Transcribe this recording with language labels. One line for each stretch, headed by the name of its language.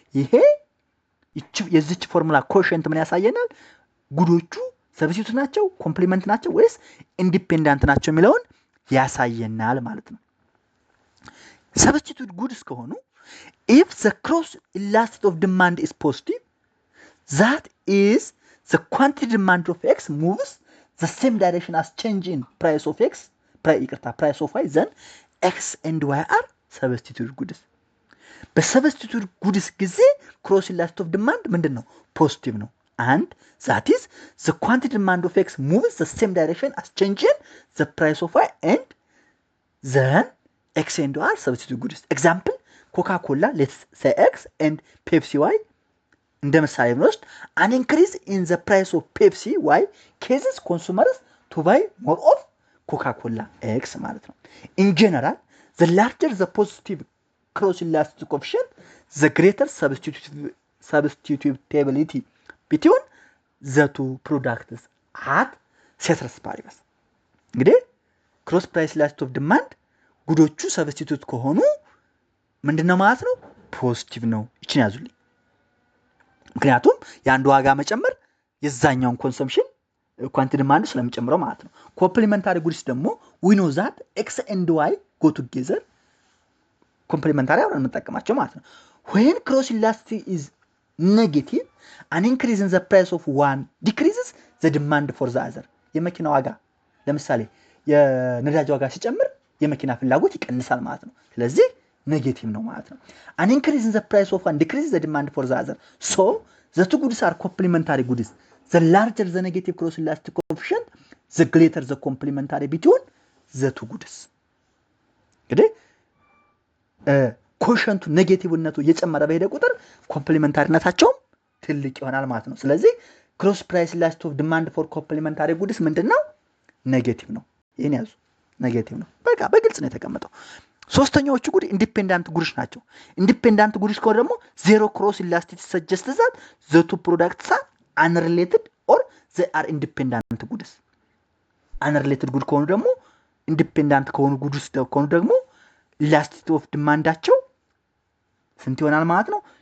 Amharic: ይሄ የዚች ፎርሙላ ኮሸንት ምን ያሳየናል? ጉዶቹ ሰብስቲቱት ናቸው፣ ኮምፕሊመንት ናቸው ወይስ ኢንዲፔንደንት ናቸው የሚለውን ያሳየናል ማለት ነው። ሰብስቲቱት ጉድስ ከሆኑ
English: if the cross elasticity of demand is positive, that is the quantity demand of x moves the same direction as change in price of x, price of y, then x and y are substitute goods.
Amharic: በሰብስቲቱት ጉድስ ጊዜ cross elasticity of demand ምንድነው? ፖዚቲቭ ነው።
English: and that is the quantity demand of x moves the same direction as change in the price of y, and then x and y are substitute goods. Example, Coca-Cola, let's say x, and Pepsi y.
Amharic: እንደ ምሳሌ ብንወስድ
English: an increase in the price of Pepsi y causes consumers to buy more of Coca-Cola x
Amharic: ማለት ነው።
English: In general, the larger the positive cross elasticity coefficient, the greater substitutability between the two products at ceteris paribus.
Amharic: እንግዲህ cross price elasticity of demand ጉዶቹ ሰብስቲቱት ከሆኑ ምንድነው ማለት ነው? ፖዚቲቭ ነው። እቺን ያዙልኝ። ምክንያቱም የአንዱ ዋጋ መጨመር የዛኛውን ኮንሰምፕሽን ኳንቲቲ ዲማንድ ስለሚጨምረው ማለት ነው። ኮምፕሊመንታሪ ጉድስ ደግሞ
English: we know that x and y go together,
Amharic: ኮምፕሊመንታሪ አብረን የምንጠቀማቸው ማለት ነው።
English: when cross elasticity is negative, an increase in the price of one decreases the demand for the other.
Amharic: የመኪና ዋጋ ለምሳሌ የነዳጅ ዋጋ ሲጨምር የመኪና ፍላጎት ይቀንሳል ማለት ነው። ስለዚህ ኔጌቲቭ ነው ማለት ነው።
English: an increase in the price of one decreases the demand for the other. So the two goods are complementary goods. The larger the negative cross elasticity coefficient, the greater the complementary between the two goods.
Amharic: እንግዲህ ኮሸንቱ ኔጌቲቭነቱ እየጨመረ በሄደ ቁጥር ኮምፕሊመንታሪነታቸው ትልቅ ይሆናል ማለት ነው። ስለዚህ cross price elasticity of demand for complementary goods ምንድነው? ኔጌቲቭ ነው። ይሄን ያዙ፣ ኔጌቲቭ ነው። በቃ በግልጽ ነው የተቀመጠው። ሶስተኛዎቹ ጉድ ኢንዲፔንደንት ጉድስ ናቸው። ኢንዲፔንደንት ጉድስ ከሆነ ደግሞ
English: ዜሮ ክሮስ ኢላስቲሲቲ ሰጀስት ዛት ዘ ቱ ፕሮዳክትስ አር አንሪሌትድ ኦር ዘ አር ኢንዲፔንደንት ጉድስ።
Amharic: አንሪሌትድ ጉድ ከሆኑ ደግሞ ኢንዲፔንደንት ከሆኑ ጉድስ ከሆኑ ደግሞ ኢላስቲሲቲ ኦፍ ዲማንዳቸው ስንት ይሆናል ማለት ነው?